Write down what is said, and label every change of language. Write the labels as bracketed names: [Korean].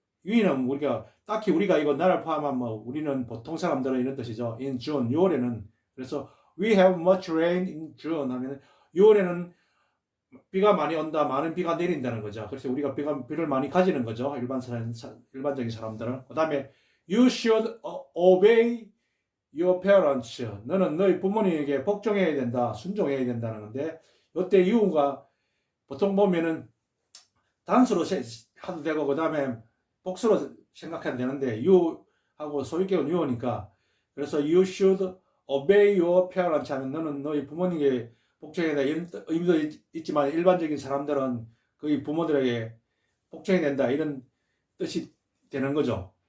[Korean] we는 딱히 우리가 이거 나를 포함한 우리는 보통 사람들은 이런 뜻이죠. [English] In June, [Korean] 6월에는 그래서 [English] we have much rain in June [Korean] 하면 6월에는 비가 많이 온다, 많은 비가 내린다는 거죠. 그래서 우리가 비를 많이 가지는 거죠. 일반적인 사람들은. [English] 그 다음에 you should obey your parents. [Korean] 너는 너희 부모님에게 복종해야 된다, 순종해야 된다는 건데 이때 you가 보통 보면은 단수로 하도 되고 그 다음에 복수로 생각해도 되는데 you하고 소유격은 you니까 그래서 [English] you should obey your parents [Korean] 하면 너는 너희 부모님에게 복종해야 된다 이런 의미도 있지만 일반적인 사람들은 거의 부모들에게 복종해야 된다 이런 뜻이 되는 거죠.